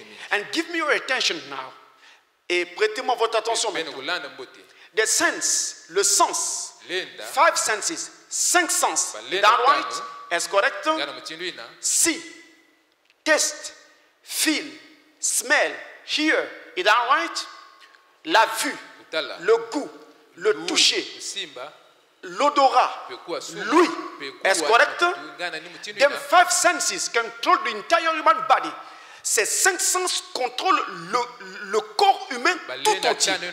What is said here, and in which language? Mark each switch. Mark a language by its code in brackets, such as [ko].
[en] And give me your attention now. [fr] Et prêtez-moi votre attention maintenant. [en] The sense, [fr] le sens. [en] 5 senses, [fr] 5 sens. [en] That right? [fr] Est-ce correct? [en] See, taste, feel, smell, hear. Is that right? [fr] La vue, le goût, le toucher, l'odorat, l'ouïe. Est-ce correct? [en] Them 5 senses control the entire human body. [fr] Ces 5 sens contrôlent le corps humain tout entier.